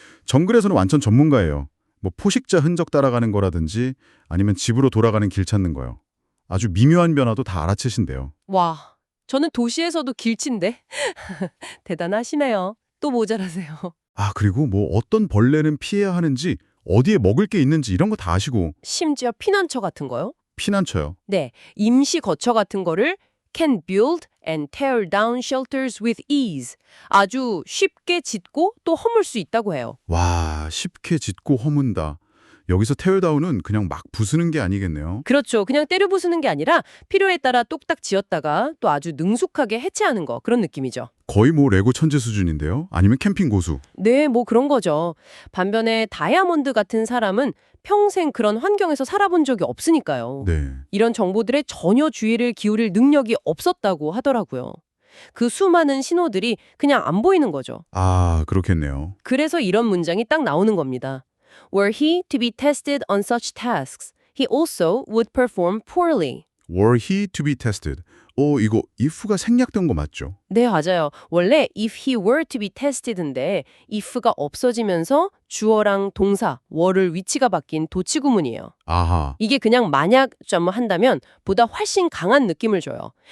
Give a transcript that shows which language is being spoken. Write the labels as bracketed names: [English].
[Korean] 정글에서는 완전 전문가예요. 뭐 포식자 흔적 따라가는 거라든지 아니면 집으로 돌아가는 길 찾는 거요. 아주 미묘한 변화도 다 알아채신대요. 와, 저는 도시에서도 길친데 대단하시네요. 또 모자라세요. 아, 그리고 뭐 어떤 벌레는 피해야 하는지 어디에 먹을 게 있는지 이런 거 다 아시고 심지어 피난처 같은 거요? 피난처요. 네, 임시 거처 같은 거를 [English] can build and tear down shelters with ease. [Korean] 아주 쉽게 짓고 또 허물 수 있다고 해요. 와, 쉽게 짓고 허문다. 여기서 테어다운은 그냥 막 부수는 게 아니겠네요. 그렇죠. 그냥 때려 부수는 게 아니라 필요에 따라 똑딱 지었다가 또 아주 능숙하게 해체하는 거 그런 느낌이죠. 거의 뭐 레고 천재 수준인데요. 아니면 캠핑 고수. 네, 뭐 그런 거죠. 반면에 다이아몬드 같은 사람은 평생 그런 환경에서 살아본 적이 없으니까요. 네. 이런 정보들에 전혀 주의를 기울일 능력이 없었다고 하더라고요. 그 수많은 신호들이 그냥 안 보이는 거죠. 아, 그렇겠네요. 그래서 이런 문장이 딱 나오는 겁니다. [English] Were he to be tested on such tasks, he also would perform poorly. Were he to be tested. [Korean] 이거 if가 생략된 거 맞죠? 네, 맞아요. 원래 [English] if he were to be tested [Korean] 인데 if가 없어지면서 주어랑 동사, were를 위치가 바뀐 도치구문이에요. 아하. 이게 그냥 만약 점 한다면 보다 훨씬 강한 느낌을 줘요.